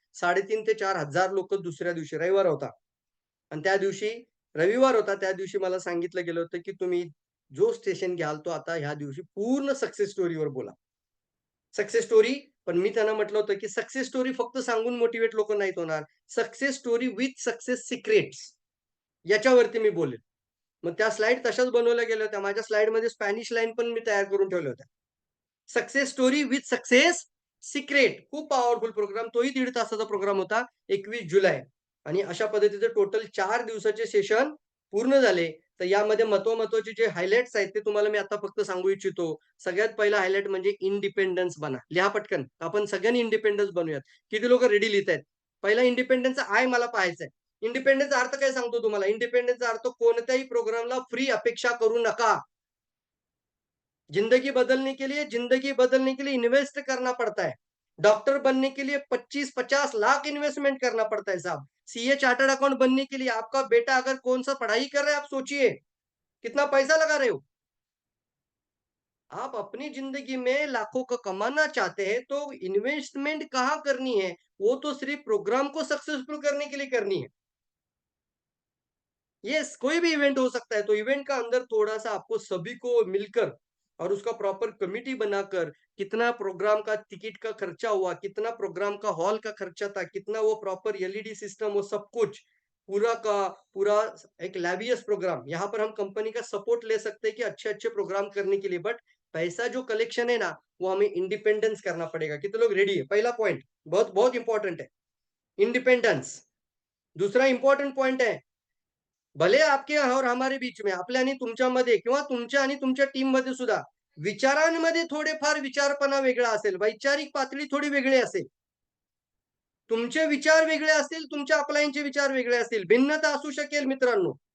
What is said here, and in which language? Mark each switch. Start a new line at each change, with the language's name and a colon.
Marathi: 3,500 ते 4,000 लोकं दुसऱ्या दिवशी रविवार होता. आणि त्या दिवशी रविवार होता, त्या दिवशी मला सांगितलं गेलं होतं, की तुम्ही जो स्टेशन घ्याल तो आता ह्या दिवशी पूर्ण सक्सेस स्टोरीवर बोला. सक्सेस स्टोरी पण मी त्यांना म्हटलं होतं, की सक्सेस स्टोरी फक्त सांगून मोटिव्हेट लोकं नाहीत होणार. Success story with success secrets याच्यावरती मी बोलेन. मग त्या स्लाईड तशाच बनवल्या गेल्या होत्या. माझ्या स्लाईडमध्ये स्पॅनिश लाईन पण मी तयार करून ठेवल्या होत्या. Success story with success secret खूप पॉवरफुल प्रोग्राम. तोही 1.5 तासाचा प्रोग्राम होता. 21 जुलै आणि अशा पद्धतीचे टोटल 4 दिवसाचे सेशन पूर्ण झाले. तर यामध्ये महत्त्वाचे जे हायलाइट्स आहेत ते तुम्हाला मी आता फक्त सांगू इच्छितो. सगळ्यात पहिला हायलाइट म्हणजे इंडिपेंडन्स बना. लिहा पटकन. आपण सगळ्यांनी इंडिपेंडन्स बनूयात. किती लोकं रेडी लिहितायत? पहिला इंडिपेंडन्सचा आय मला पाहायचा आहे. इंडिपेंडन्सचा अर्थ काय सांगतो तुम्हाला? इंडिपेंडन्सचा अर्थ कोणत्याही प्रोग्रामला फ्री अपेक्षा करू नका.
Hindi: जिंदगी बदलने के लिए इन्वेस्ट करना पड़ता है। डॉक्टर बनने के लिए 25-50 लाख इन्वेस्टमेंट करना पड़ता है साहब। सीए चार्टर्ड अकाउंट बनने के लिए आपका बेटा अगर कौन सा पढ़ाई कर रहा है आप सोचिए, कितना पैसा लगा रहे हो? आप अपनी जिंदगी में लाखों का कमाना चाहते हैं तो इन्वेस्टमेंट कहाँ करनी है? वो तो सिर्फ प्रोग्राम को सक्सेसफुल करने के लिए करनी है। यस, कोई भी इवेंट हो सकता है, तो इवेंट का अंदर थोड़ा-सा आपको सभी को मिलकर और उसका प्रॉपर कमिटी बनाकर कितना प्रोग्राम का टिकट का खर्चा हुआ, कितना प्रोग्राम का हॉल का खर्चा था, कितना वो प्रॉपर एलईडी सिस्टम वो सब कुछ, पूरा का पूरा एक लैवियस प्रोग्राम। यहाँ पर हम कंपनी का सपोर्ट ले सकते हैं कि अच्छे-अच्छे प्रोग्राम करने के लिए, बट पैसा जो कलेक्शन है ना, वो हमें इंडिपेंडेंस करना पड़ेगा। कितने लोग रेडी है? पहला पॉइंट बहुत बहुत इंपॉर्टेंट है, इंडिपेंडेंस। दूसरा इंपॉर्टंट पॉइंट है भले आपके और हमारे बीच में
Marathi: आपल्या आणि तुमच्यामध्ये किंवा तुमच्या आणि तुमच्या टीममध्ये सुद्धा विचारांमध्ये थोडेफार विचारपणा वेगळा असेल, वैचारिक पातळी थोडी वेगळी असेल. तुमचे विचार वेगळे असतील, तुमच्या अपलायन्सचे विचार वेगळे असतील. भिन्नता असू शकेल मित्रांनो.